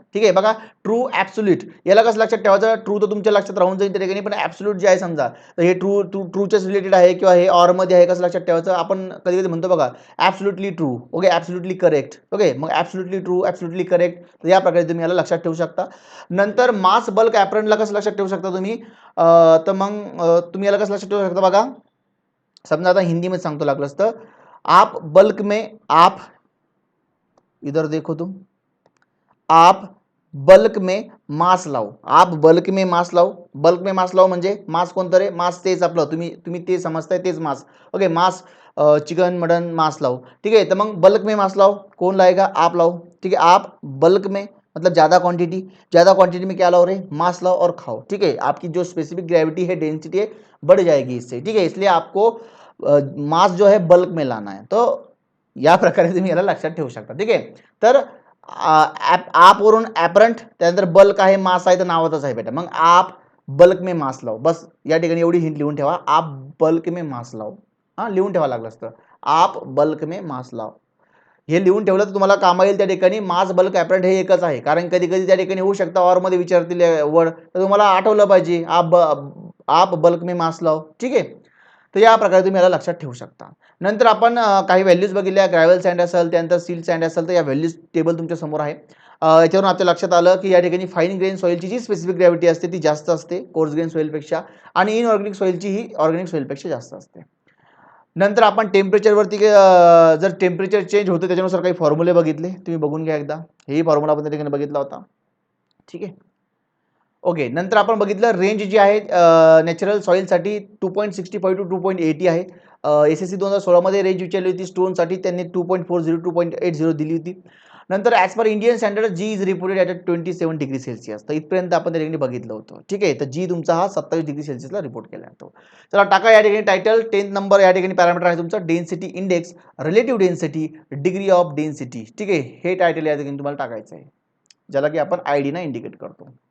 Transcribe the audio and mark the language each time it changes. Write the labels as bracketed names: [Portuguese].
[Marathi] ठीक आहे, बघा ट्रू ॲब्सोल्यूट, याला कसं लक्षात ठेवायचं? ट्रू तर तुमच्या लक्षात राहून जाईल त्या ठिकाणी, पण ॲब्सोल्यूट जे आहे समजा, तर हे ट्रूच्याच रिलेटेड आहे किंवा हे ऑरमध्ये आहे, कसं लक्षात ठेवायचं? आपण कधी कधी म्हणतो बघा absolutely true. Okay, absolutely correct. Okay, मग ॲब्सोल्युटली ट्रू, ॲब्सोल्युटली करेक्ट, तर या प्रकारे तुम्ही याला लक्षात ठेवू शकता. नंतर मास बल्क ॲपरंटला कसं लक्षात ठेवू शकता तुम्ही? तर मग तुम्ही याला कसं लक्षात ठेवू शकता? बघा, समजा आता हिंदीमध्ये सांगतो लागलं असतं, [Hindi] आप बल्क में आप, इधर देखो तुम, आप बल्क में मास लाओ. आप बल्क में मास लाओ. बल्क में मास लाओ [Marathi] म्हणजे मास कोणतं रे? मास तेच आपलं, तुम्ही ते समजताय तेच मास. [Hindi] ओके, मास चिकन मटन मास लाओ. ठीक है, तो मग बल्क में मास लाओ, कौन लाएगा? आप लाओ. ठीक है, आप बल्क में मतलब ज़्यादा क्वांटिटी में क्या लाओ रे? मास लाओ और खाओ. ठीक है, आपकी जो स्पेसिफिक ग्रेविटी है, डेंसिटी है, बढ़ जाएगी इससे. ठीक है, इसलिए आपको मास जो है बल्क में लाना है. [Marathi] तो या प्रकारे तुम्ही याला लक्षात ठेवू शकता. ठीक आहे, तर आप वरून ॲपरंट, त्यानंतर बल्क आहे, मास आहे, तर नावातच आहे बेटा. [Hindi] मग आप बल्क में मास लाओ. [Marathi] बस या ठिकाणी एवढी हिंट लिहून ठेवा, [Hindi] आप बल्क में मास लाओ. [Marathi] हां, लिहून ठेवा लागलं असतं, आप बल्क में मास लाओ. हे लिहून ठेवलं तर तुम्हाला कामा येईल. त्या ठिकाणी मास बल्क ॲपरंट हे एकच आहे, कारण कधी कधी त्या ठिकाणी होऊ शकतं ऑरमध्ये विचारतील वर्ड, तर तुम्हाला आठवलं पाहिजे, [Hindi] आप बल्क में मास लाओ. [Marathi] ठीक आहे, तर या प्रकारे तुम्ही याला लक्षात ठेवू शकता. नंतर आपण काही व्हॅल्यूज बघितल्या, ग्रॅव्हल सँड असेल, त्यानंतर सील सँड असेल, तर या व्हॅल्यूज टेबल तुमच्या समोर आहे. याच्यावरून आपल्या लक्षात आलं की या ठिकाणी फाईन ग्रेन सॉइलची जी स्पेसिफिक ग्रॅव्हिटी असते ती जास्त असते कोर्स ग्रेन सॉइलपेक्षा, आणि इनऑर्गॅनिक सॉइलची ही ऑर्गॅनिक सॉइलपेक्षा जास्त असते. नंतर आपण टेम्परेचरवरती जर टेम्परेचर चेंज होतं त्याच्यानुसार काही फॉर्म्युले बघितले, तुम्ही बघून घ्या एकदा. हेही फॉर्म्युला आपण त्या ठिकाणी बघितला होता. ठीक आहे. ओके, नंतर आपण बघितलं रेंज जी आहे नॅचरल सॉईलसाठी 2.65 टू 2.80 आहे. SSC 2016 मध्ये रेंज विचारली होती स्टोनसाठी, त्यांनी 2.40 2.80 दिली होती. [English] नंतर as per Indian standard G is reported at 27 degree Celsius. [Marathi] तर इथपर्यंत आपण त्या ठिकाणी बघितलं होतं. ठीक आहे, तर जी तुमचा हा 27 डिग्री सेल्सिअसला रिपोर्ट केला जातो. चला टाका या ठिकाणी टायटल. 10 नंबर या ठिकाणी पॅरामीटर आहे तुमचा density index, relative density, degree of density. ठीक आहे, हे टायटल या ठिकाणी तुम्हाला टाकायचं आहे, ज्याला की आपण ID ना इंडिकेट करतो.